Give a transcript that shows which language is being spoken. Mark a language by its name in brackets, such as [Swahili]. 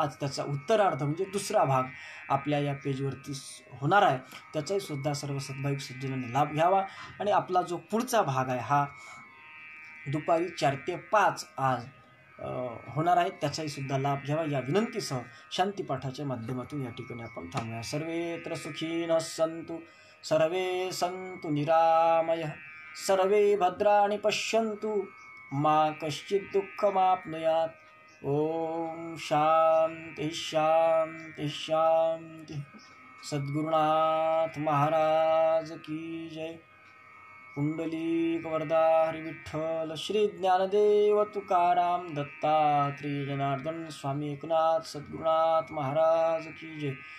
[Marathi] आज त्याचा उत्तरार्ध म्हणजे दुसरा भाग आपल्या या पेजवरती होणार आहे. त्याचाही सुद्धा सर्व सद्भाविक सज्जनांनी लाभ घ्यावा. आणि आपला जो पुढचा भाग आहे हा दुपारी 4 ते 5 आज होणार आहे, त्याचाही सुद्धा लाभ घ्यावा या विनंतीसह शांतीपाठाच्या माध्यमातून या ठिकाणी आपण थांबूया. [Sanskrit] सर्वेत्र सुखीनः सन्तु, सर्वे सन्तु निरामयः, सर्वे भद्राणि पश्यन्तु, मा कश्चित् दुःखमाप्नुयात्. ओम शांति शांति शांति. [Hindi] सद्गुरुनाथ महाराज की जय. पुंडलीक वरदा हरी विठ्ठल श्री ज्ञानदेव तुकाराम दत्तात्रेय जनार्दन स्वामी एकनाथ सद्गुरुनाथ महाराज की जय.